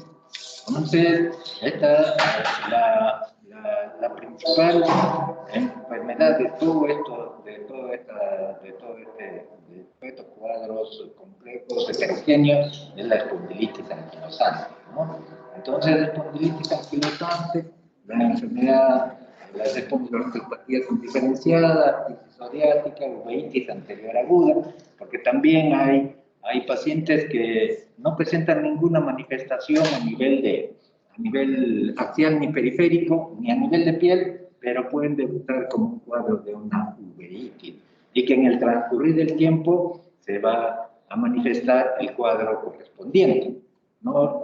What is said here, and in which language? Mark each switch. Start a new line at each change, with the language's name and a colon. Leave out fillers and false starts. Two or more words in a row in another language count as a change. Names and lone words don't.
Spanish: Entonces, esta es la principal enfermedad de todo esto, de todos estos cuadros complejos, heterogéneos, es la espondilitis anquilosante, ¿no? Entonces, la espondilitis anquilosante, la enfermedad, las espondiloartropatías indiferenciadas, artritis psoriática, uveitis anterior aguda, porque también hay pacientes que no presentan ninguna manifestación a nivel axial ni periférico, ni a nivel de piel, pero pueden debutar como un cuadro de una uveitis, y que en el transcurrir del tiempo se va a manifestar el cuadro correspondiente, ¿no?